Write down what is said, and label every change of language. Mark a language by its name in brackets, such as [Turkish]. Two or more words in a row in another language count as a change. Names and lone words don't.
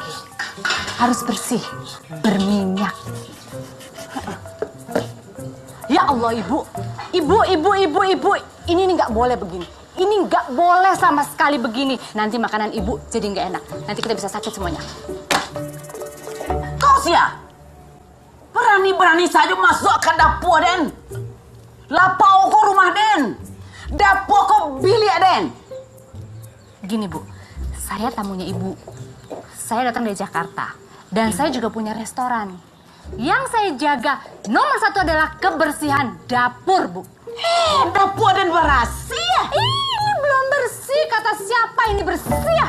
[Indonesian] Harus bersih. Berminyak. Ya Allah, Ibu. Ibu. Ini nggak boleh begini. Ini nggak boleh sama sekali begini. Nanti makanan Ibu jadi nggak enak. Nanti kita bisa sakit semuanya. [Minangkabau] Kau sia? [Indonesian] Berani-berani saja masuk ke dapur, [Minangkabau] Den. Lapau kau rumah, Den. Dapur kau bilik, Den. [Indonesian] Gini, Bu. Saya tamunya Ibu. Saya datang dari Jakarta. Dan saya juga punya restoran. Yang saya jaga nomor satu adalah kebersihan dapur, Bu. [Minangkabau] Dapur Den berasia. [Indonesian] Ini belum bersih. Kata siapa ini bersih ya?